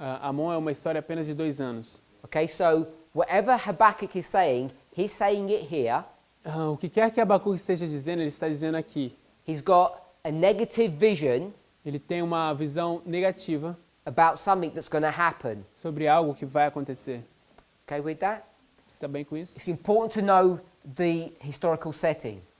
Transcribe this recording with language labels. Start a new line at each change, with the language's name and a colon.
Portuguese: Amon é uma história apenas de 2 anos.
English: Okay, so whatever Habakkuk is saying, he's saying it here.
Portuguese: O que quer que Abacuque esteja dizendo, ele está dizendo aqui.
English: He's got a negative vision
Portuguese: Ele tem uma visão negativa
English: about something that's going to happen.
Portuguese: sobre algo que vai acontecer.
English: Okay with that?
Portuguese: Você está bem com isso?
English: It's important to know the historical setting.